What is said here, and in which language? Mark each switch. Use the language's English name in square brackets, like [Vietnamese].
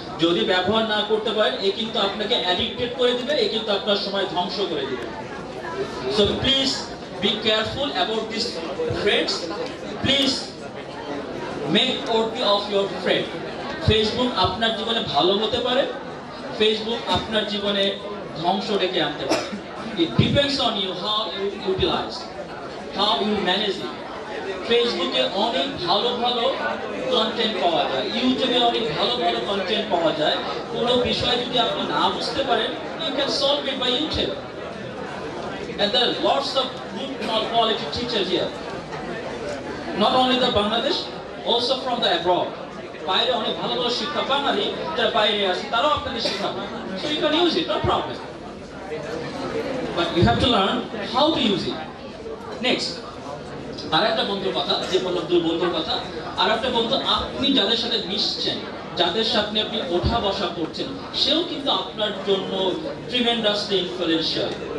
[Bangla] যদি ব্যবহার না করতে পারেন এ কিন্তু আপনাকে অ্যাডিক্টেড করে দিবে, এ কিন্তু আপনার সময় ধ্বংস করে দিবে। [English] So please be careful about this friends. Please make out of your friend. [Bangla] ফেসবুক আপনার জীবনে ভালো হতে পারে, ফেসবুক আপনার জীবনে ধ্বংস ডেকে আনতে পারে। [English] It depends on you how you utilize, how you manage it. [Bangla] ফেসবুকে অনেক ভালো ভালো কন্টেন্ট পাওয়া যায়, ইউটিউবে অনেক ভালো ভালো কন্টেন্ট পাওয়া যায়। কোনো বিষয় যদি আপনি না বুঝতে পারেন, [English] you can solve it by YouTube. And there are lots of good quality teachers here. Not only the Bangladesh, also from the abroad. [Bangla] বাইরে অনেক ভালো ভালো শিক্ষক বাঙালি যারা বাইরে আছে তারাও আপনাদের শেখাবে। [English] So you can use it, no problem. But you have to learn how to use it. [Bangla] Next, আরেকটা বন্ধুর কথা, যে বললাম 2 বন্ধুর কথা। আরেকটা বন্ধু, আপনি যাদের সাথে মিশছেন, যাদের সাথে আপনি ওঠা বসা করছেন, সেও কিন্তু আপনার জন্য [English] Tremendously influential.